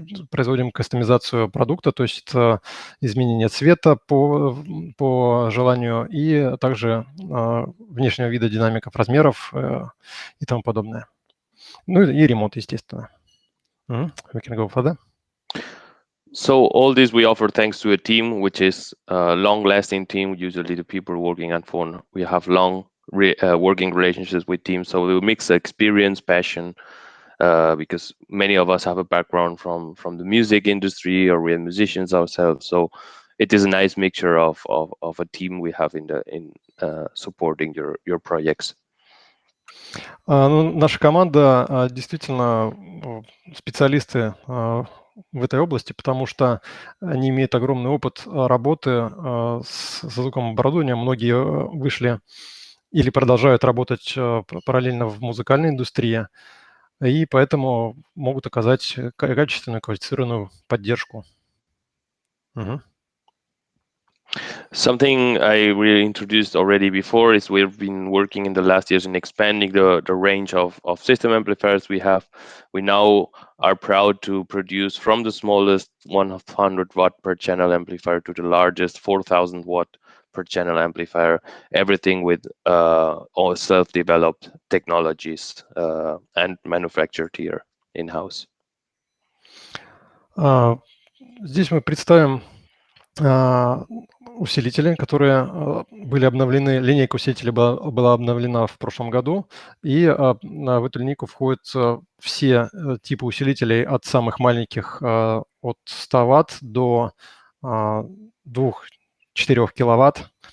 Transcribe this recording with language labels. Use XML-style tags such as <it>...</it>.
<ru>производим кастомизацию продукта, то есть это изменение цвета по желанию и также внешнего вида, динамиков, размеров и тому подобное. Ну и ремонт, естественно.</ru> <en>We can go further. So all this we offer thanks to a team, which is a long-lasting team. Usually the people working on Fohhn, we have long working relationships with teams. So we mix experience, passion, because many of us have a background from the music industry, or we are musicians ourselves. So it is a nice mixture of a team we have in supporting your projects.</en> <ru>Наша команда действительно специалисты в этой области, потому что они имеют огромный опыт работы с звуковым оборудованием. Многие вышли или продолжают работать параллельно в музыкальной индустрии, и поэтому могут оказать качественную, квалифицированную поддержку.</ru> <en>Something I really introduced already before is we've been working in the last years in expanding the range of system amplifiers we have. We now are proud to produce from the smallest 100 watt per channel amplifier to the largest 4,000 watt per channel amplifier, everything with all self-developed technologies and manufactured here in-house.</en> <ru>Здесь мы представим усилители, которые были обновлены, линейка усилителей была обновлена в прошлом году, и в эту линейку входят все типы усилителей от самых маленьких от 100 Вт до 2-4 киловатт.</ru>